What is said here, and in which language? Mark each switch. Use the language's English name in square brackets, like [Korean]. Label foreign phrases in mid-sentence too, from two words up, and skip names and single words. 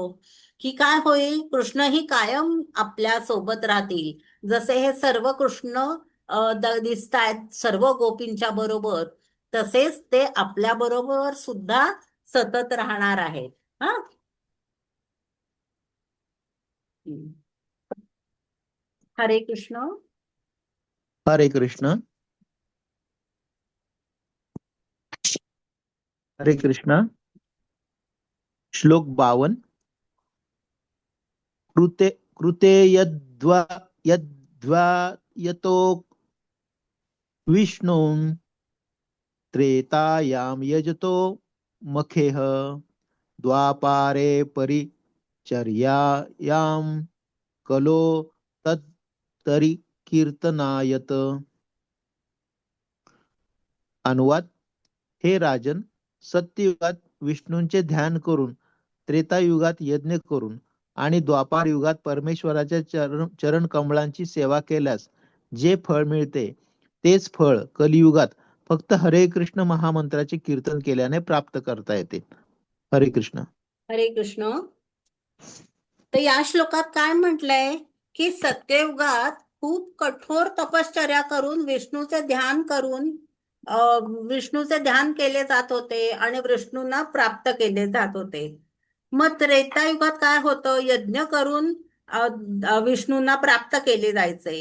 [Marathi] की काय होईल, कृष्ण ही कायम आपल्या सोबत राहतील. जसे हे सर्व कृष्ण दिसतायत सर्व गोपींच्या बरोबर, तसेच ते आपल्या बरोबर सुद्धा सतत राहणार आहेत. हा. हम्म. हरे कृष्ण. हरे कृष्ण. हरे कृष्ण. श्लोक 52. [Sanskrit] कृते कृते यद्वा यतो विष्णुं त्रेतायां यजतो मखेह द्वापारे परिचर्यायां कलो तत्तरी कीर्तनायत. [Marathi] अनुवाद. हे राजन, सत्ययुगात विष्णूंचे ध्यान करून, त्रेतायुगात यज्ञ करून आणि द्वापार युगात परमेश्वराच्या चरण कमळांची सेवा केल्यास जे फळ मिळते, तेच फळ कलियुगात फक्त हरे कृष्ण महामंत्राचे कीर्तन केल्याने प्राप्त करता येते. हरे कृष्ण. हरे कृष्ण. तर या श्लोकात काय म्हटलंय की सत्ययुगात खूप कठोर तपश्चर्या करून विष्णूचे ध्यान करून विष्णूचे ध्यान केले जात होते आणि विष्णूंना प्राप्त केले जात होते. मग त्रेतायुगात काय होतं, यज्ञ करून विष्णूंना प्राप्त केले जायचे.